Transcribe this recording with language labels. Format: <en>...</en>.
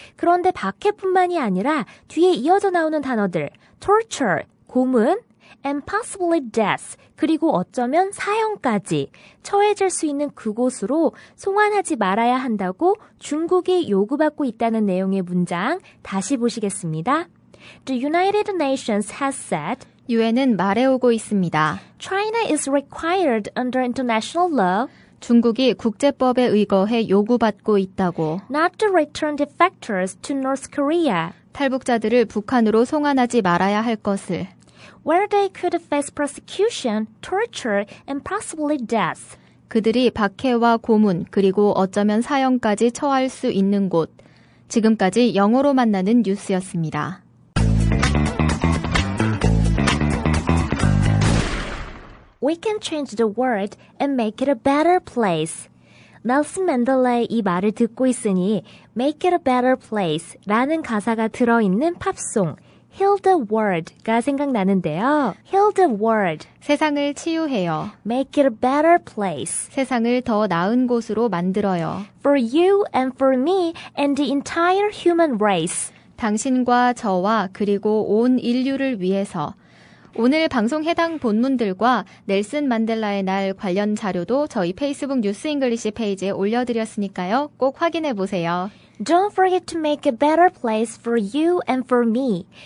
<ko>그런데 박해뿐만이 아니라 뒤에 이어져 나오는 단어들 torture, 고문,</ko> <en>and possibly death,</en> <ko>그리고 어쩌면 사형까지 처해질 수 있는 그곳으로 송환하지 말아야 한다고 중국이 요구받고 있다는 내용의 문장 다시 보시겠습니다.</ko> <en>The United Nations has said</en> <ko>유엔은 말해오고 있습니다.</ko> <en>China is required under international law</en> <ko>중국이 국제법에 의거해 요구받고 있다고.</ko> <en>not to return defectors to North Korea,</en> <ko>탈북자들을 북한으로 송환하지 말아야 할 것을.</ko> <en>where they could face persecution, torture, and possibly death.</en> <ko>그들이 박해와 고문 그리고 어쩌면 사형까지 처할 수 있는 곳. 지금까지 영어로 만나는 뉴스였습니다.</ko> <en>We can change the world and make it a better place.</en> <ko>넬슨 맨델레의 이 말을 듣고 있으니</ko> <en>Make it a better place</en> <ko>라는 가사가 들어있는 팝송 Heal the World가 생각나는데요.</ko> <en>Heal the World,</en> <ko>세상을 치유해요.</ko> <en>Make it a better place.</en> <ko>세상을 더 나은 곳으로 만들어요.</ko> <en>For you and for me and the entire human race.</en> <ko>당신과 저와 그리고 온 인류를 위해서. 오늘 방송 해당 본문들과 넬슨 만델라의 날 관련 자료도 저희 페이스북 뉴스 잉글리시 페이지에 올려드렸으니까요. 꼭 확인해 보세요.</ko> <en>Don't forget to make a better place for you and for me.</en>